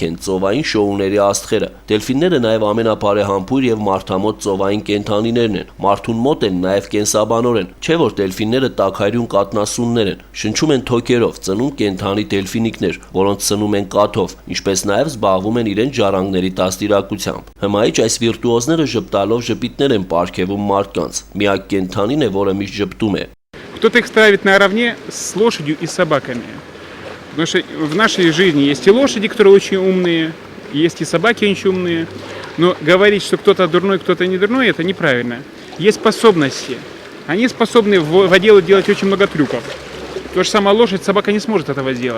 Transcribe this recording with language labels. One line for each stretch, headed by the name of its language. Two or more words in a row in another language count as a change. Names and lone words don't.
Armenian: են ծովային շոուների աստղերը։ Դելֆինները նաև ամենաբարեհամբույր եւ մարդամոտ ծովային կենդանիներն են, մարդուն մոտ են նաև կենսաբանորեն, չէ որ դելֆինները տաքարյուն կատնասուններ են, շնչում են թոքերով, ծնում կենդանի դելֆինիկներ, որոնց ծնում են կաթով, ինչպես նաև զբաղվում են իրենց ժառանգների դաստիարակությամբ։ Հմայիչ այս վիրտուոզները ժպտալով ժպիտներ են պարգևում մարդկանց, միակ կենդանին է, որը
Russian: Кто-то их ставит наравне с лошадью и собаками. Потому что в нашей жизни есть и лошади, которые очень умные, есть и собаки очень умные. Но говорить, что кто-то дурной, кто-то не дурной, это неправильно. Есть способности. Они способны в воде делать очень много трюков. То же самое лошадь, собака не сможет этого сделать.